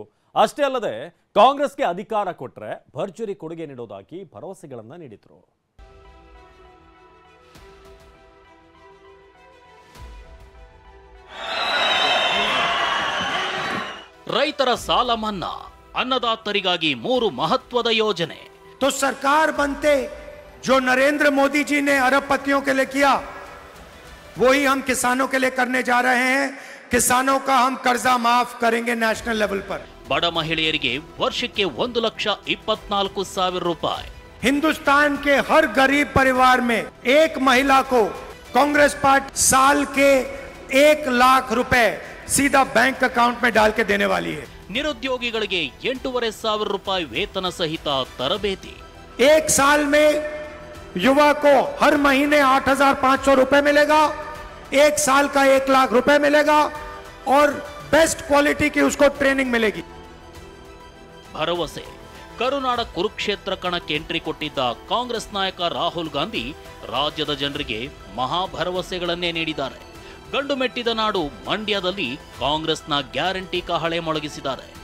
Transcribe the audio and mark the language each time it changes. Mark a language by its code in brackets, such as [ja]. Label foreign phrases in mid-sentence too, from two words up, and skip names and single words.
[kn] ಅಷ್ಟೇ ಅಲ್ಲದೆ ಕಾಂಗ್ರೆಸ್ಗೆ ಅಧಿಕಾರ ಕೊಟ್ಟರೆ ಭರ್ಜರಿ ಕೊಡುಗೆ ನೀಡೋದಾಗಿ ಭರವಸೆಗಳನ್ನ ನೀಡಿದ್ರು. ರೈತರ ಸಾಲ ಮನ್ನಾ, ಅನ್ನದಾತರಿಗಾಗಿ 3 ಮಹತ್ವದ ಯೋಜನೆ। [hi] तो सरकार बनते जो नरेंद्र मोदी जी ने अरबपतियों के लिए किया वही हम किसानों के लिए करने जा रहे हैं। किसानों का हम कर्जा माफ करेंगे [en] national level [hi] पर। [kn] ಬಡ ಮಹಿಳೆಯರಿಗೆ ವರ್ಷಕ್ಕೆ 1,24,000 ರೂಪಾಯಿ। [hi] हिंदुस्तान के हर गरीब परिवार में एक महिला को कांग्रेस पार्टी साल के 1 लाख रुपए सीधा [en] bank account [hi] में डाल के देने वाली है। [kn] ನಿರುದ್ಯೋಗಿಗಳಿಗೆ 8,500 ರೂಪಾಯಿ ವೇತನ ಸಹಿತ ತರಬೇತಿ। [hi] एक साल में युवा को हर महीने 8,500 रुपए मिलेगा। 1 साल का 1 लाख रुपए मिलेगा और [en] best quality [hi] की उसको ट्रेनिंग मिलेगी। [kn] ಭರವಸೆ ಕರುನಾಡ ಕುರುಕ್ಷೇತ್ರ ಕಣಕ್ಕೆ ಎಂಟ್ರಿ ಕೊಟ್ಟಿದ್ದ ಕಾಂಗ್ರೆಸ್ ನಾಯಕ ರಾಹುಲ್ ಗಾಂಧಿ ರಾಜ್ಯದ ಜನರಿಗೆ ಮಹಾ ಭರವಸೆಗಳನ್ನೇ ನೀಡಿದ್ದಾರೆ. ಗಂಡು ಮೆಟ್ಟಿದ ನಾಡು ಮಂಡ್ಯದಲ್ಲಿ ಕಾಂಗ್ರೆಸ್ನ ಗ್ಯಾರಂಟಿ ಕಹಳೆ ಮೊಳಗಿಸಿದ್ದಾರೆ.